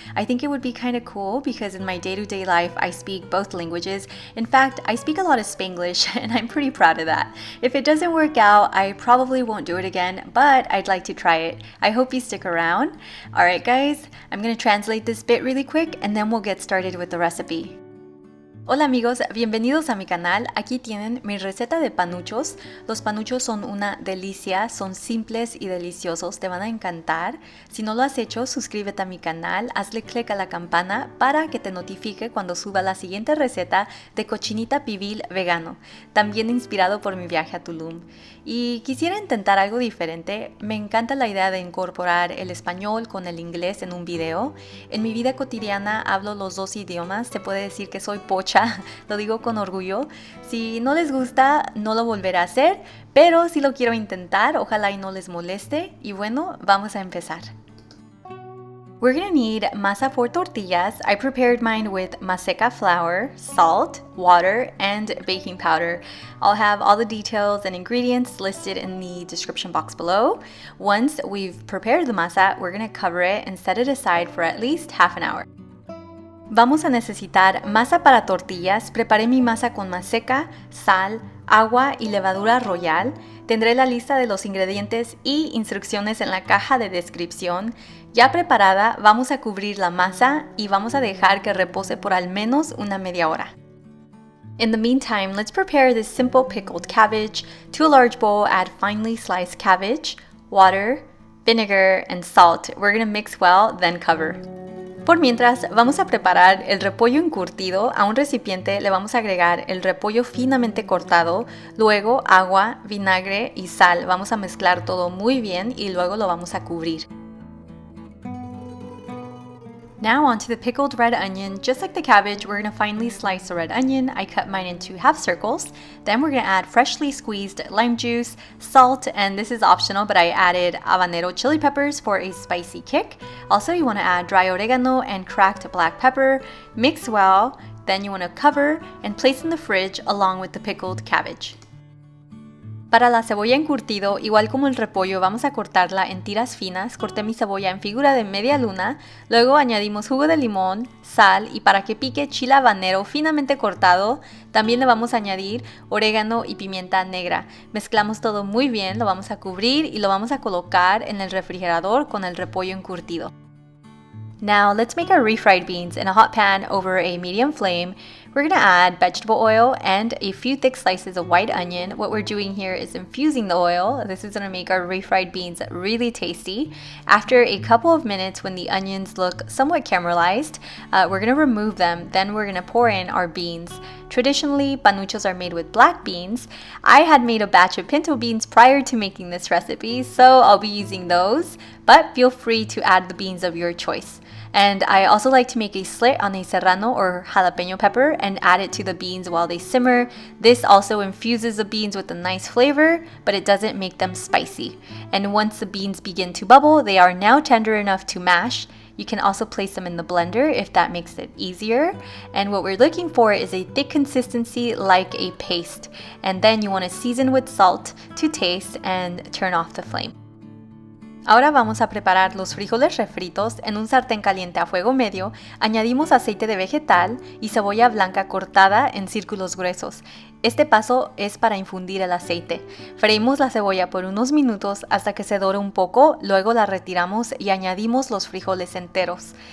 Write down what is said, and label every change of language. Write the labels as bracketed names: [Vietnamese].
[English] I think it would be kind of cool because in my day-to-day life, I speak both languages. In fact, I speak a lot of Spanglish and I'm pretty proud of that. If it doesn't work out, I probably won't do it again, but I'd like to try it. I hope you stick around. Alright guys, I'm gonna translate this bit really quick and then we'll get started with the recipe. [Spanish] Hola amigos, bienvenidos a mi canal. Aquí tienen mi receta de panuchos. Los panuchos son una delicia, son simples y deliciosos, te van a encantar. Si no lo has hecho, suscríbete a mi canal, hazle clic a la campana para que te notifique cuando suba la siguiente receta de cochinita pibil vegano, también inspirado por mi viaje a Tulum. Y quisiera intentar algo diferente. Me encanta la idea de incorporar el español con el inglés en un video. En mi vida cotidiana hablo los dos idiomas, se puede decir que soy pocha. Lo digo con orgullo. Si no les gusta, no lo volveré a hacer, pero si lo quiero intentar, ojalá y no les moleste. Y bueno, vamos a empezar. [English] We're gonna need masa for tortillas. I prepared mine with Maseca flour, salt, water, and baking powder. I'll have all the details and ingredients listed in the description box below. Once we've prepared the masa, we're gonna cover it and set it aside for at least half an hour. [Spanish] Vamos a necesitar masa para tortillas. Preparé mi masa con maseca, sal, agua y levadura royal. Tendré la lista de los ingredientes y instrucciones en la caja de descripción. Ya preparada, vamos a cubrir la masa y vamos a dejar que repose por al menos una media hora. [English] In the meantime, let's prepare this simple pickled cabbage. To a large bowl, add finely sliced cabbage, water, vinegar, and salt. We're going to mix well, then cover. [Spanish] Por mientras, vamos a preparar el repollo encurtido. A un recipiente le vamos a agregar el repollo finamente cortado, luego agua, vinagre y sal. Vamos a mezclar todo muy bien y luego lo vamos a cubrir. [English] Now onto the pickled red onion. Just like the cabbage, we're going to finely slice the red onion. I cut mine into half circles. Then we're going to add freshly squeezed lime juice, salt, and this is optional, but I added habanero chili peppers for a spicy kick. Also, you want to add dry oregano and cracked black pepper. Mix well, then you want to cover and place in the fridge along with the pickled cabbage. [Spanish] Para la cebolla encurtido, igual como el repollo, vamos a cortarla en tiras finas. Corté mi cebolla en figura de media luna, luego añadimos jugo de limón, sal y para que pique chile habanero finamente cortado, también le vamos a añadir orégano y pimienta negra. Mezclamos todo muy bien, lo vamos a cubrir y lo vamos a colocar en el refrigerador con el repollo encurtido. [English] Now let's make our refried beans in a hot pan over a medium flame. We're going to add vegetable oil and a few thick slices of white onion. What we're doing here is infusing the oil. This is going to make our refried beans really tasty. After a couple of minutes, when the onions look somewhat caramelized, we're going to remove them. Then we're going to pour in our beans. Traditionally, panuchos are made with black beans. I had made a batch of pinto beans prior to making this recipe, so I'll be using those, but feel free to add the beans of your choice. And I also like to make a slit on a serrano or jalapeno pepper and add it to the beans while they simmer. This also infuses the beans with a nice flavor, but it doesn't make them spicy. And once the beans begin to bubble, they are now tender enough to mash. You can also place them in the blender if that makes it easier. And what we're looking for is a thick consistency like a paste. And then you want to season with salt to taste and turn off the flame. [Spanish] Ahora vamos a preparar los frijoles refritos. En un sartén caliente a fuego medio, añadimos aceite de vegetal y cebolla blanca cortada en círculos gruesos. Este paso es para infundir el aceite. Freímos la cebolla por unos minutos hasta que se dore un poco, luego la retiramos y añadimos los frijoles enteros.